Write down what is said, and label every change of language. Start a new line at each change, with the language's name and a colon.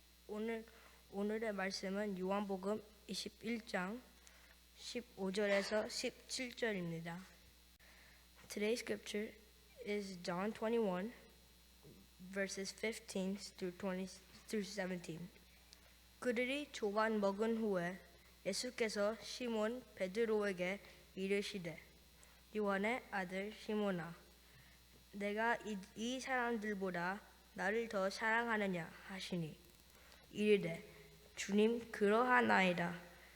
Korean: 오늘, 오늘의 말씀은 요한복음 21장 15절에서 17절입니다.
English: Today's scripture is John 21 verses 15 through 17.
Korean: 그들이 조간 먹은 후에 예수께서 시몬 베드로에게 이르시되 요한의 아들 시몬아 내가 이 사람들보다 나를 더 사랑하느냐 하시니 이르되 주님 그러하나이다.